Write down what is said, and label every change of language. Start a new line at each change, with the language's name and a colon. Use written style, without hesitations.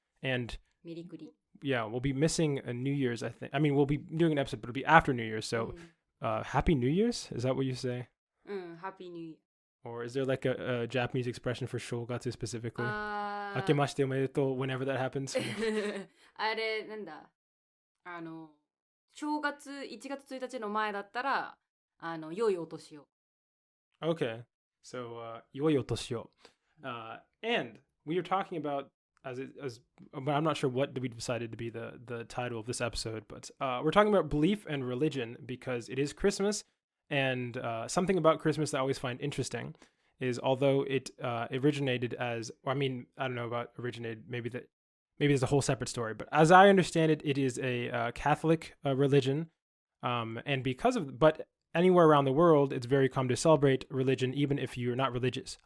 English: And yeah, we'll be missing a New Year's, I think. I mean, we'll be doing an episode, but it'll be after New Year's. So Happy New Year's? Is that what you say? Happy New Year. Or is there like a Japanese expression for shogatsu specifically?
Japanese: Akemashite omedetou
English: whenever that happens.
Japanese: あれ、なんだ正月1月1日の前だったら良いお年を。
English: Okay, so
Japanese: 良いお年を。
English: And we are talking about but I'm not sure what we decided to be the title of this episode, but we're talking about belief and religion because it is Christmas, and something about Christmas that I always find interesting is although it originated as, I don't know about originated, maybe there's a whole separate story, but as I understand it, it is a Catholic religion, and but anywhere around the world, it's very common to celebrate religion, even if you're not religious.